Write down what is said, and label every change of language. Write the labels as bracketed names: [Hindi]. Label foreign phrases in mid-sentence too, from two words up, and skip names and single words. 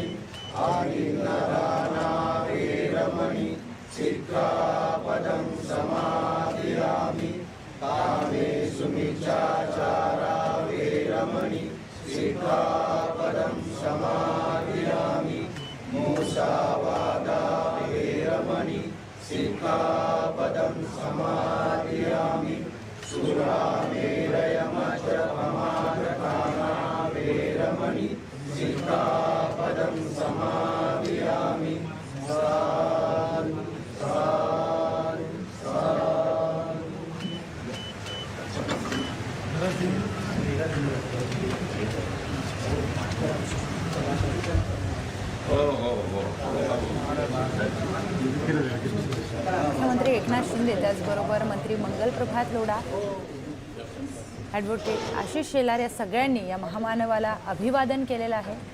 [Pali] आदिन्नदाना वेरमणि सिक्खापदं समादियामि कामेषु मिच्छाचारा वेरमणि सिक्खापदं समादियामि मूसावादा वेरमणि सिक्खापदं समादियामि सुरामेरयमद्यपमादपाना वेरमणि सिक्खापदं समादियामि साधु साधु [Marathi] मुख्यमंत्री एकनाथ शिंदे त्याचबरोबर मंत्री मंगल प्रभात लोढा, ॲडव्होकेट आशिष शेलार या सगळ्यांनी या महामानवाला अभिवादन केलेलं आहे.